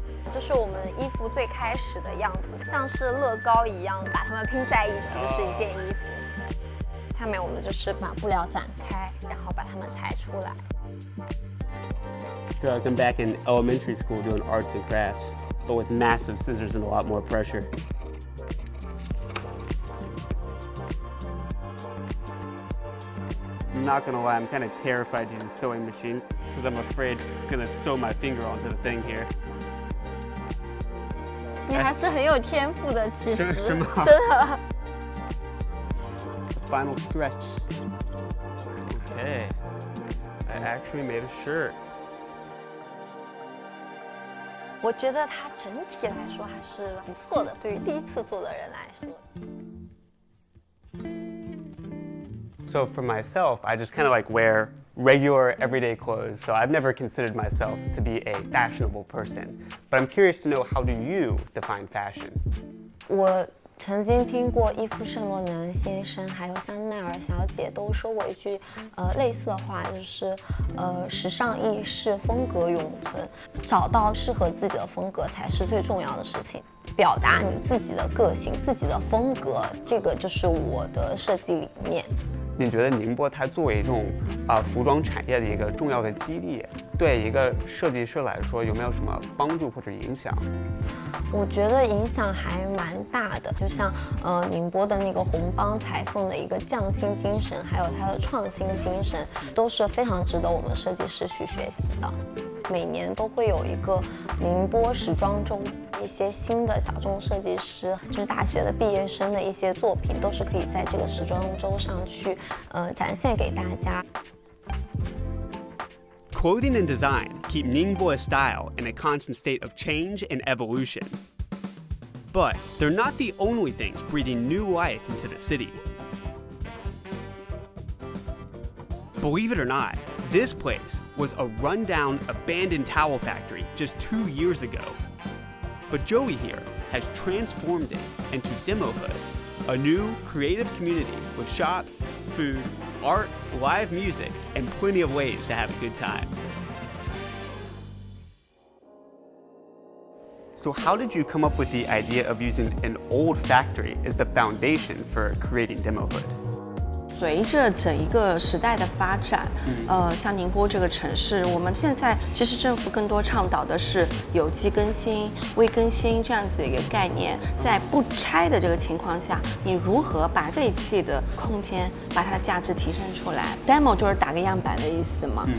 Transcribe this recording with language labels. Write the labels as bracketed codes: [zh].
[zh] 这是我们衣服最开始的样子，像是乐高一样，把它们拼在一起就是一件衣服。下面我们就是把布料展开，然后把它们裁出来。 [en] I feel like I'm back in elementary school doing arts and crafts, but with massive scissors and a lot more pressure. I'm not gonna lie, I'm kind of terrified to use a sewing machine because I'm afraid I'm gonna sew my finger onto the thing here. [zh] 你还是很有天赋的，其实是吗？真的。 [en] Final stretch. Okay, I actually made a shirt. [zh] 我觉得它整体来说还是不错的，对于第一次做的人来说。 [en] So for myself, I just kind of like wear regular everyday clothes, so I've never considered myself to be a fashionable person. But I'm curious to know, how do you define fashion? [zh] 我曾经听过伊夫圣罗南先生，还有香奈儿小姐都说过一句类似的话，就是时尚易逝，风格永存，找到适合自己的风格才是最重要的事情。表达你自己的个性、自己的风格，这个就是我的设计理念。你觉得宁波它作为一种服装产业的一个重要的基地，对一个设计师来说有没有什么帮助或者影响？我觉得影响还蛮大的，就像宁波的那个红帮裁缝的一个匠心精神，还有它的创新精神，都是非常值得我们设计师去学习的。每年都会有一个宁波时装周，一些新的小众设计师，就是大学的毕业生的一些作品，都是可以在这个时装周上去展现给大家。 [en] Clothing and design keep Ningbo's style in a constant state of change and evolution. But they're not the only things breathing new life into the city. Believe it or not, this place was a rundown, abandoned towel factory just 2 years ago. But Joey here has transformed it into Demohood, a new creative community with shops, food, art, live music, and plenty of ways to have a good time. So how did you come up with the idea of using an old factory as the foundation for creating Demohood? [zh] 随着整一个时代的发展，像宁波这个城市，我们现在其实政府更多倡导的是有机更新、微更新这样子的一个概念，在不拆的这个情况下，你如何把废弃的空间把它的价值提升出来 ？Demo 就是打个样板的意思嘛。